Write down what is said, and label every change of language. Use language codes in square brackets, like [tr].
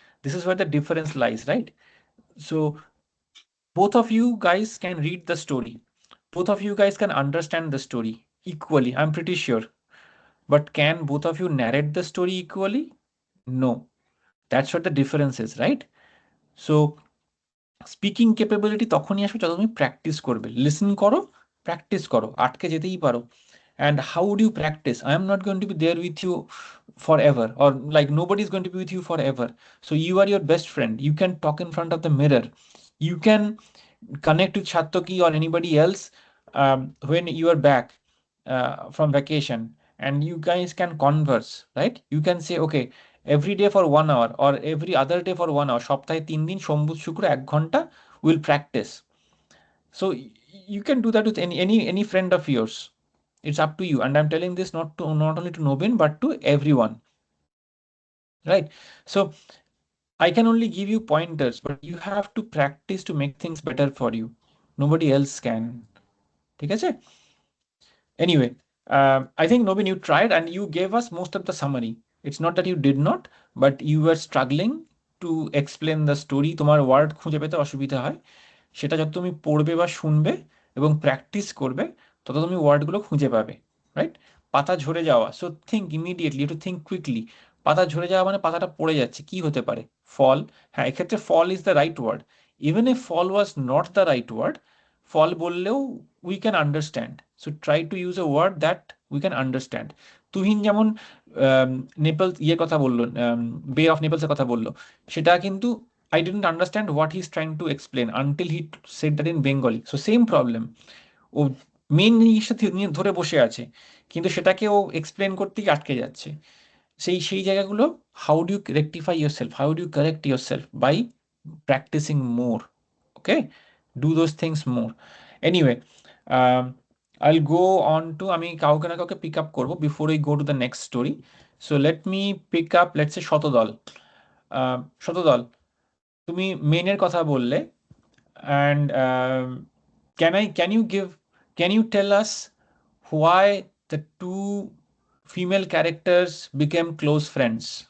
[en] This is where the difference lies, right? So both of you guys can read the story, both of you guys can understand the story equally, I'm pretty sure, but can both of you narrate the story equally? No. That's what the difference is, right? [bn] So speaking capability তখনই আসবে যত তুমি practice করবে। Listen করো, practice করো, আটকে যেতেই পারো। [en] And how do you practice? I am not going to be there with you forever, or like nobody is going to be with you forever. So you are your best friend, you can talk in front of the mirror, you can connect with Satyaki or anybody else when you are back from vacation, and you guys can converse, right? You can say, okay, every day for 1 hour or every other day for 1 hour, [bn] সপ্তাহে 3 দিন সোম বুধ শুক্র 1 ঘন্টা [en] will practice. So you can do that with any friend of yours. It's up to you, and I'm telling this not only to Nobin but to everyone, right? So I can only give you pointers, but you have to practice to make things better for you. Nobody else can. [bn] ঠিক আছে? [en] Anyway, I think Nobin, you tried and you gave us most of the summary. It's not that you did not, but you were struggling to explain the story. [bn] তোমার word খুঁজে পেতে অসুবিধা হয়, সেটা যত তুমি পড়বে বা শুনবে এবং প্র্যাকটিস করবে তত তুমি ওয়ার্ডগুলো খুঁজে পাবে, রাইট? পাতা ঝরে যাওয়া, [en] So think immediately, to think quickly. [bn] পাতা ঝরে যাওয়া মানে পাতাটা পড়ে যাচ্ছে, কি হতে পারে? ফল। [en] হ্যাঁ, এক্ষেত্রে fall is the right word. Even a fall was not the right word, fall বললেও we can understand. So try to use a word that we can understand. [bn] Tuhin যেমন নেপালস ইয়ের কথা বললো, বে অফ নেপালসের কথা বললো, সেটা কিন্তু [en] I didn't understand what he's trying to explain until he said that in Bengali. So same problem. [bn] O main জিনিসটা নিয়ে ধরে বসে আছে, কিন্তু সেটাকে ও এক্সপ্লেন করতেই আটকে যাচ্ছে। সেই জায়গাগুলো, [en] How do you rectify yourself, how do you correct yourself? By practising more. Okay, do those things more. Anyway, I'll go on to [bn] আমি কাউকে না কাউকে পিক আপ করবো [en] before we go to the next story. So let me pick up, let's say Shatadal. Shatadal, তুমি মেনের কথা বললে, and can you tell us why the two female characters became close friends?